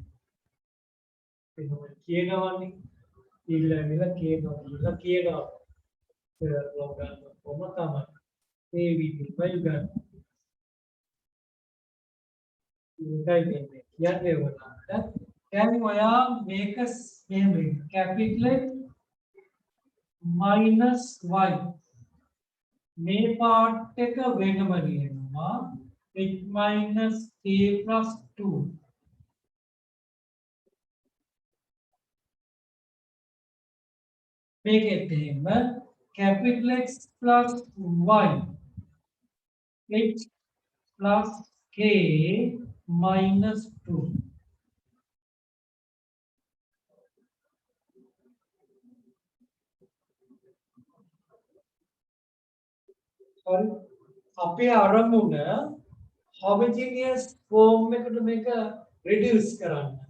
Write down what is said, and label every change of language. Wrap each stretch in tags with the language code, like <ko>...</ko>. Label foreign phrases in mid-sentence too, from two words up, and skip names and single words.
<si>කියනවනේ ඊළඟට කියනවා ලෝකයන් කොහොම තමයි මේ විදිහයි ගන්න කියන්නේ වුණාට දැන් ඔයා මේක මෙහෙම</si> <en>capital minus y</en> <si>මේ පාර්ට් එක වෙනම ලියනවා</si> <en>h minus k plus 2 මේකෙත් එහෙම capital X plus y h plus k minus 2 sorry</en> <si>අපේ අරමුණ</si> <en>homogeneous form</en> <si>එකට මේක</si> <en>reduce කරන්න</en>